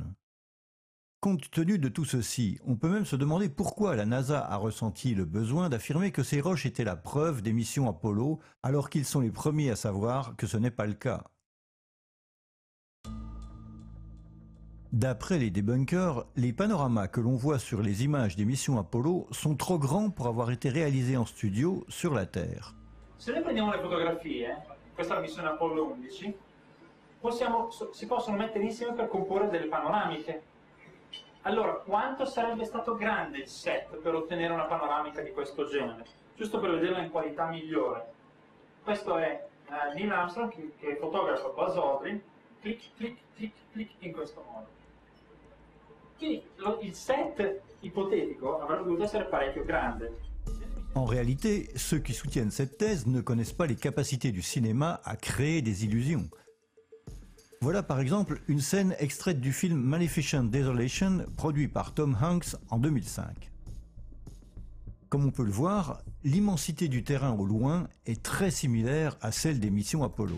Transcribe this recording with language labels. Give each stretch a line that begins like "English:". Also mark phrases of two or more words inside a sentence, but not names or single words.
French: Compte tenu de tout ceci, on peut même se demander pourquoi la NASA a ressenti le besoin d'affirmer que ces roches étaient la preuve des missions Apollo, alors qu'ils sont les premiers à savoir que ce n'est pas le cas. D'après les débunkers, les panoramas que l'on voit sur les images des missions Apollo sont trop grands pour avoir été réalisés en studio sur la Terre.
Italian: Se noi prendiamo le fotografie, questa è la missione Apollo 11, si possono mettere insieme per comporre delle panoramiche. Allora, quanto sarebbe stato grande il set per ottenere una panoramica di questo genere? Giusto per vederla in qualità migliore. Questo è Neil Armstrong che fotografa Buzz Aldrin, clic, clic, clic, clic, in questo modo. Quindi il set ipotetico avrebbe dovuto essere parecchio grande.
French: En réalité, ceux qui soutiennent cette thèse ne connaissent pas les capacités du cinéma à créer des illusions. Voilà par exemple une scène extraite du film Maleficent Desolation, produit par Tom Hanks en 2005. Comme on peut le voir, l'immensité du terrain au loin est très similaire à celle des missions Apollo.